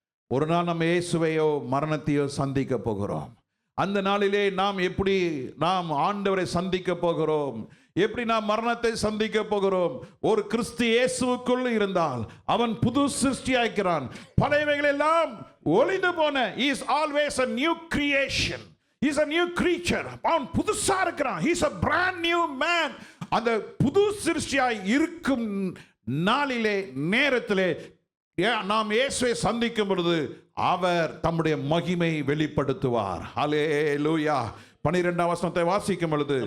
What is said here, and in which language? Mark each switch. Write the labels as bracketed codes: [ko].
[ta] ஒரு நாள் நம்ம இயேசுவையோ மரணத்தையோ சந்திக்க போகிறோம். அந்த நாளிலே நாம் எப்படி நாம் ஆண்டவரை சந்திக்க போகிறோம், எப்படி நாம் மரணத்தை சந்திக்க போகிறோம். ஒரு கிறிஸ்து இயேசுவுக்குள் இருந்தால் அவன் புது சிருஷ்டியாக்கிறான். பழையவைகள் எல்லாம் ஒளிந்து போன. [en] He is always a new creation. He is a new creature. அவன் புதுசா இருக்கிறான். He is a brand new man. [ta] அந்த புது சிருஷ்டியாய் இருக்கும் நாளிலே நேரத்திலே நாம் இயேசுவை சந்திக்கும் பொழுது அவர் தம்முடைய மகிமை வெளிப்படுத்துவார். ஹல்லேலூயா. 12ஆம் வசனத்தை வாசிக்கும் பொழுது,